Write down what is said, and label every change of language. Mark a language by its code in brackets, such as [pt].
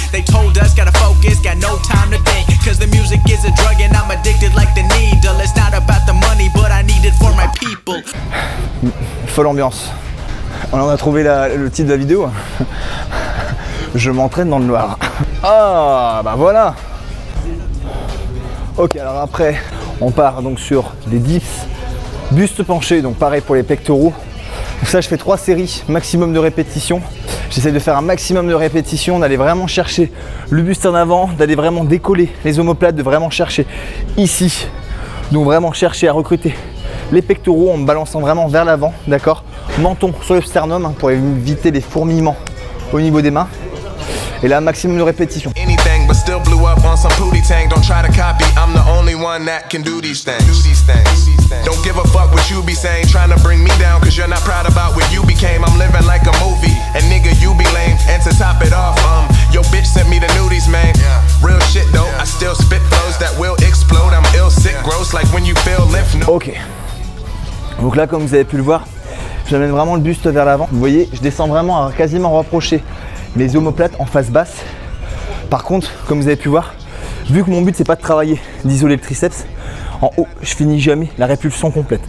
[en] They told us gotta focus, got no time to think. Cause the music is a drug and I'm addicted like the needle. It's not about the money, but I need it for my people. [fr] Folle ambiance. On en a trouvé le titre de la vidéo. Je m'entraîne dans le noir. Ah bah voilà. Ok, alors après on part donc sur des dips, buste penché, donc pareil pour les pectoraux. Donc ça je fais 3 séries, maximum de répétitions. J'essaie de faire un maximum de répétitions, d'aller vraiment chercher le buste en avant, d'aller vraiment décoller les omoplates, de vraiment chercher ici. Donc vraiment chercher à recruter les pectoraux en me balançant vraiment vers l'avant, d'accord. Menton sur le sternum hein, pour éviter les fourmillements au niveau des mains. Et là, maximum de répétitions. [en] Anything but still blew up on some pootie tang. Don't try to copy. I'm the only one that can do these things. Don't give a fuck what you be saying. Trying to bring me down cause you're not proud about what you became. I'm living like a movie. And nigga, you be lame. And to top it off, your bitch sent me the nudies, man. Real shit though. I still spit flows that will explode. I'm ill, sick, gross like when you feel lymph nodes. Ok. [fr] Donc là, comme vous avez pu le voir, j'amène vraiment le buste vers l'avant. Vous voyez, je descends vraiment à quasiment rapprocher mes omoplates en face basse. Par contre, comme vous avez pu voir, vu que mon but c'est pas de travailler, d'isoler le triceps, en haut je finis jamais la répulsion complète.